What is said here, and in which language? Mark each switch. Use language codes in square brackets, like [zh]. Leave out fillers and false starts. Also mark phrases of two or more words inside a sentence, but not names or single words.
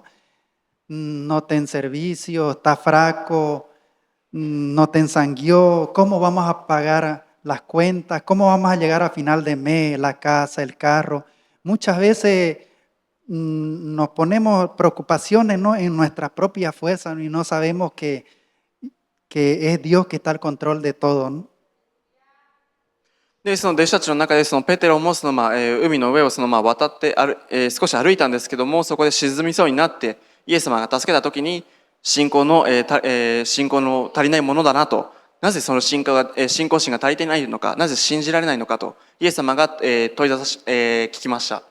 [es] No ten servicio, está fraco, no te ensanguió, ¿cómo vamos a pagar las cuentas? ¿Cómo vamos a llegar a final de mes, la casa, el carro? Muchas veces nos ponemos preocupaciones, ¿no? En nuestra propia fuerza y no sabemos que es Dios que está al control de todo, ¿no? [ja] で、その弟子たちの中でペテロも海の上を渡って少し歩いたんですけども、そこで沈みそうになってイエス様が助けた時に信仰の足りないものだなと、なぜその信仰心が足りていないのか、なぜ信じられないのかとイエス様が問い出聞きました。